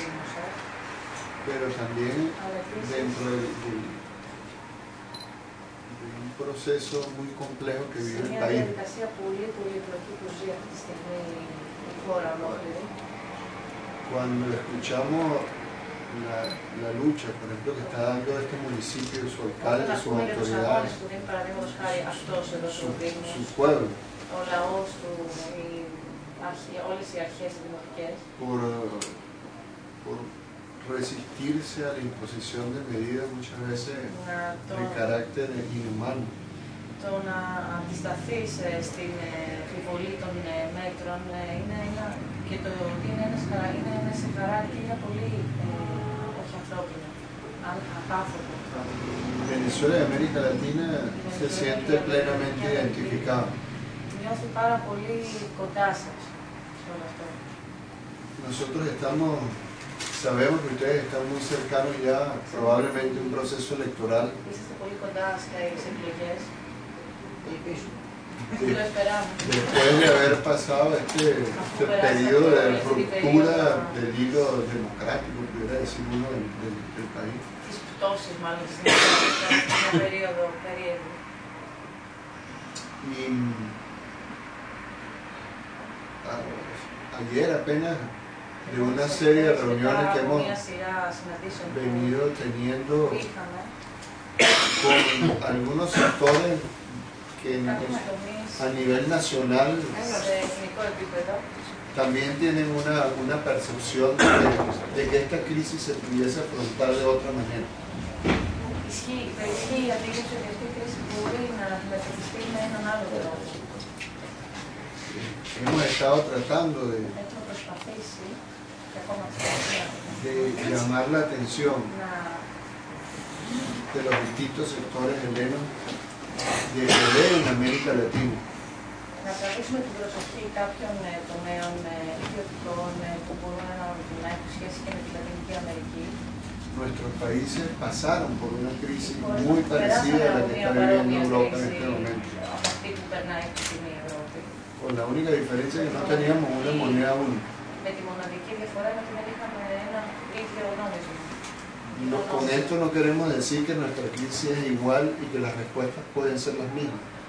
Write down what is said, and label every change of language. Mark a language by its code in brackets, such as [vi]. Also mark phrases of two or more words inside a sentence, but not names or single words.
[es] Pero también dentro del un proceso muy complejo que vive el [el] Μια [es] país. [el] διαδικασία πολύ πολύπλοκη που ζει αυτή τη στιγμή η χώρα ολόκληρη. [es] Cuando escuchamos la lucha, por ejemplo, que está dando este municipio, su alcalde, [el] Όταν [es] sus [el] ακούμε για τους αγώνες [es] autoridades, [el] που δίνει παραδείγματος χάρη αυτός εδώ στο Δήμο, [es] su pueblo, [el] ο λαός του, όλες οι αρχές δημοτικές, [es] por resistirse a la imposición de medidas muchas veces de carácter inhumano. [el] το να αντισταθείς στην επιβολή των μέτρων και το ότι είναι ένα σε χαρακτήρα πολύ όχι ανθρώπινο, απάνθρωπο. [es] Venezuela y América Latina se siente plenamente identificado. [el] Νιώθει πάρα πολύ κοντά σας σε όλο αυτό. [es] Nosotros sabemos que ustedes están muy cercanos ya probablemente a un proceso electoral. [el] Είσαστε πολύ κοντά στις εκλογές. [es] Después de haber pasado este periodo de ruptura del hilo democrático, pudiera decir uno, del país. [el] Τις πτώσεις μάλλον της δημοκρατίας, μια περίοδο περίεργη. [es] Y ayer apenas de una serie de reuniones que hemos venido teniendo con algunos sectores que a nivel nacional también tienen una percepción de que esta crisis se pudiese afrontar de otra manera. [el] Ισχύει η αντίληψη ότι αυτή η κρίση μπορεί να αντιμετωπιστεί με έναν άλλο τρόπο. [es] Hemos estado tratando [el] Έχουμε προσπαθήσει και ακόμα [es] de llamar la atención de los distintos sectores helenos de que ven América Latina. [el] Να τραβήσουμε την προσοχή κάποιων τομέων ιδιωτικών που μπορούν να έχουν σχέση και με την Λατινική Αμερική. [es] Nuestros países pasaron por una crisis muy parecida a la que está viviendo Europa en este momento. Con la única diferencia que no teníamos una moneda única. Con esto no queremos decir que nuestra crisis es igual y que las respuestas pueden ser las mismas.